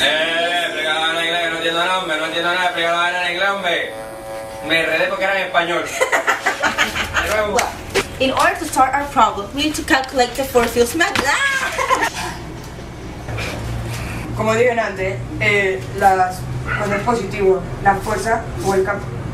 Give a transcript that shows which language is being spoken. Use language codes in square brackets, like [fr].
[es] Explícalo en inglés, no entiendo nada, explícalo en inglés, hombre. Me enredé porque era en español. De nuevo. [en] In order to start our problem, we need to calculate the force field's magnitude. [es] Como dije antes, cuando es positivo, la fuerza o el campo.